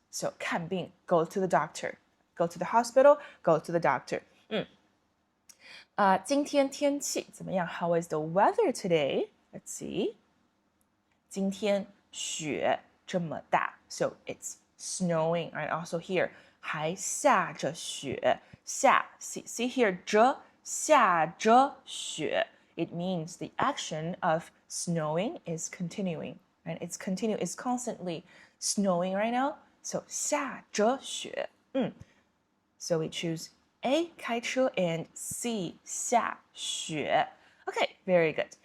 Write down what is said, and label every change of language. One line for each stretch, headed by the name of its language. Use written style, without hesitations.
English: So, 看病, go to the doctor. Go to the hospital, go to the doctor.
Chinese: 今天天气怎么样?
English: How is the weather today? Let's see.
Chinese: 今天雪这么大.
English: So, it's snowing, right? Also here,
Chinese: 还下着雪。
English: 下 see here, 着下着雪. It means the action of snowing is continuing, right? It's constantly snowing right now.
Chinese: So 下着雪。
English: So we choose A, 开车 and C, 下雪。 Okay, very good.